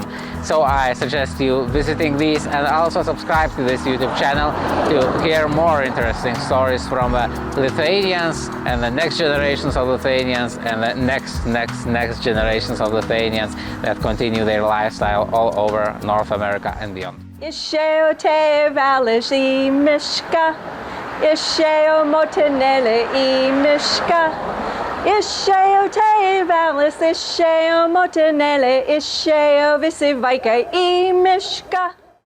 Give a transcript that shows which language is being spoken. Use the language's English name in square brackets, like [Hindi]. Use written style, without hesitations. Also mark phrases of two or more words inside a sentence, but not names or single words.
[English] So I suggest you visiting these, and also subscribe to this YouTube channel to hear more interesting stories from Lithuanians and the next generations of Lithuanians and the next generations of Lithuanians that continue their lifestyle all over North America and beyond. [Lithuanian] Išėjo tėvelis į mišką, išėjo motinėlė į mišką. Išėjo tėvelis, išėjo motinėlė, išėjo visi vaikai į mišką.